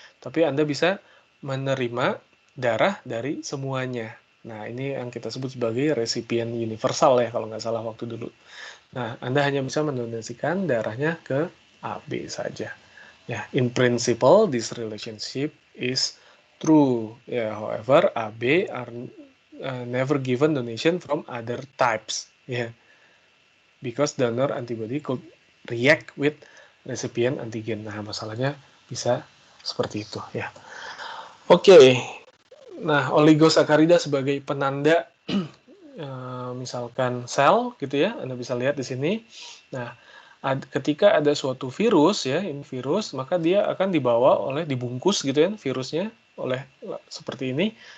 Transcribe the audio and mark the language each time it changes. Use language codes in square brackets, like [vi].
[id] Tapi Anda bisa menerima darah dari semuanya. Nah, ini yang kita sebut sebagai resipien universal ya, kalau nggak salah waktu dulu. Nah, Anda hanya bisa mendonasikan darahnya ke AB saja. [en] Ya, in principle, this relationship is true. Yeah, however, AB are never given donation from other types. Yeah, because donor antibody could react with recipient antigen. [id] Nah, masalahnya bisa seperti itu. Ya, oke. Nah, oligosakarida sebagai penanda misalkan sel gitu ya, Anda bisa lihat di sini. Nah, ketika ada suatu virus ya, ini virus, maka dia akan dibungkus gitu ya, virusnya oleh seperti ini.